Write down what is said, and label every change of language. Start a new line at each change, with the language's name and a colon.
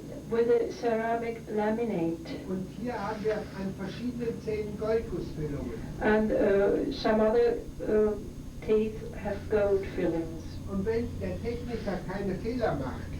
English: with a ceramic laminate.
German: Und hier haben wir an verschiedenen Zähnen Goldgussfüllungen.
English: And some other teeth have gold fillings.
German: Und wenn der Techniker keine Fehler macht,